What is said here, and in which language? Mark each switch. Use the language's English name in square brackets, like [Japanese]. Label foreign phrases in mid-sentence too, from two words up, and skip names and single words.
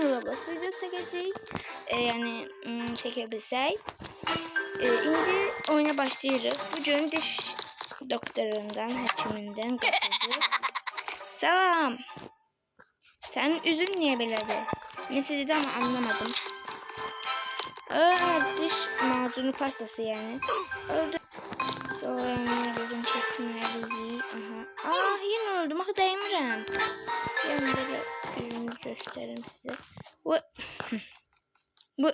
[Turkish] Roblox videosu çekeceğiz. Yani çekebilsek. Şimdi oyuna başlayırıq. [Azerbaijani] Bugün diş doktorundan, həkimindən qaçacaq. Salam. Sənin üzün niyə belədir? Nəsə dedi [Turkish] ama anlamadım. Diş macunu pastası yani. Öldü. Sonra buradan çekmeliyiz. [Azerbaijani] Aha. Yine öldüm. Axı dəymirəm. [Turkish] Yani böyle ürünü göstereyim size. Bu.